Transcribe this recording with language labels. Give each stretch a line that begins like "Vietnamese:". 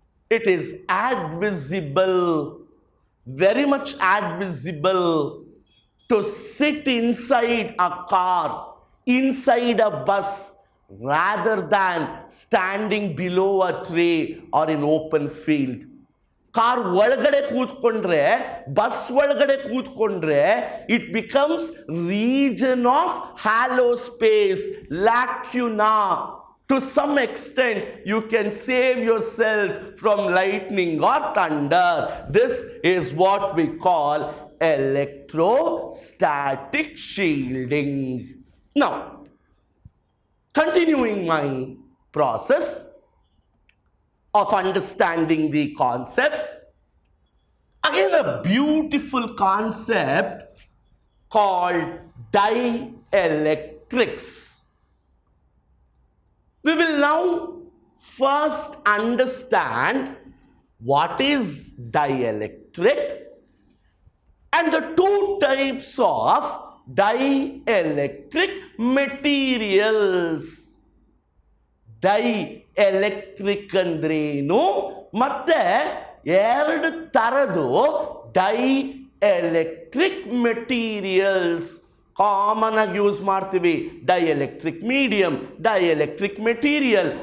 English: It is advisable, very much advisable, to sit inside a car, inside a bus, rather than standing below a tree or in open field.
Kannada: Car ಒಳಗಡೆ ಕೂತ್ಕೊಂಡ್ರೆ, bus ಒಳಗಡೆ ಕೂತ್ಕೊಂಡ್ರೆ,
English: It becomes region of hollow space, lacuna. To some extent, you can save yourself from lightning or thunder. This is what we call electrostatic shielding. Now, continuing my process of understanding the concepts, again a beautiful concept called dielectrics. We will now first understand what is dielectric and the two types of dielectric materials.
Kannada: Dielectric ಅಂದ್ರೇನು ಮತ್ತೆ ಎರಡು ತರದು dielectric materials common ಆಗಿ use ಮಾಡ್ತೀವಿ. Dielectric medium, dielectric material.